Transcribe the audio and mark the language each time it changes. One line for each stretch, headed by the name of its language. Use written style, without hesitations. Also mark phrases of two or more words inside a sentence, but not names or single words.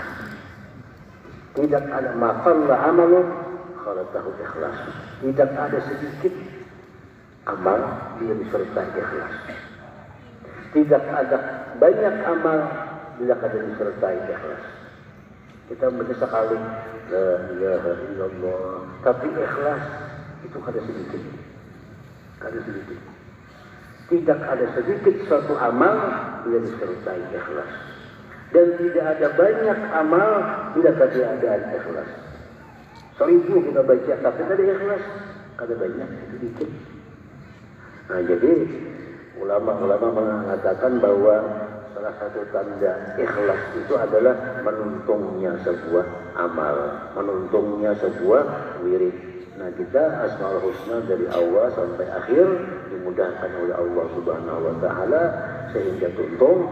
Indonesian: Tidak ada
Arabic: ما قلّ عملٌ
Indonesian: kalau tahu ikhlas. Tidak ada sedikit amal bila disertai ikhlas. Tidak ada banyak amal bila kada disertai ikhlas. Kita baca sekali
Arabic: لا إله إلا الله,
Indonesian: tapi ikhlas itu kada sedikit. Kada sedikit. Tidak ada sedikit suatu amal bila disertai ikhlas. Dan tidak ada banyak amal bila kada ada ikhlas. 1000 kita baca tapi kada ikhlas, kada banyak, sedikit. Nah, jadi ulama-ulama mengatakan bahwa salah satu tanda ikhlas itu adalah menuntungnya sebuah amal, menuntungnya sebuah wirid. Nah, kita Asmaul Husna dari awal sampai akhir dimudahkan oleh Allah
Arabic: سبحانه وتعالى
Indonesian: sehingga tuntung.